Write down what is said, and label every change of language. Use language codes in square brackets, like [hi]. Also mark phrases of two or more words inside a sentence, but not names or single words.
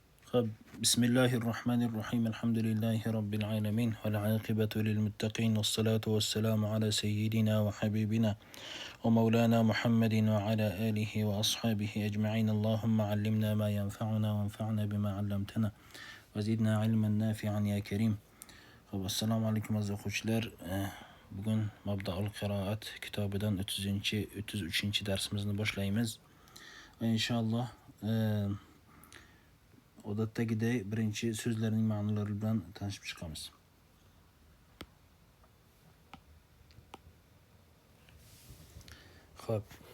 [ar] طب بسم الله الرحمن الرحيم الحمد لله رب العالمين والعاقبة للمتقين والصلاة والسلام على سيدنا وحبيبنا ومولانا محمد وعلى آله وأصحابه أجمعين. اللهم علمنا ما ينفعنا وانفعنا بما علمتنا وزدنا علما نافعا يا كريم. السلام عليكم [uz] aziz o'quvchilar. Bugun Mabdaul Qiroat kitobidan 33 darsimizni boshlaymiz. Inshaalloh odatdagiday birinchi so'zlarning ma'nolari bilan tanishib chiqamiz. Xo'p.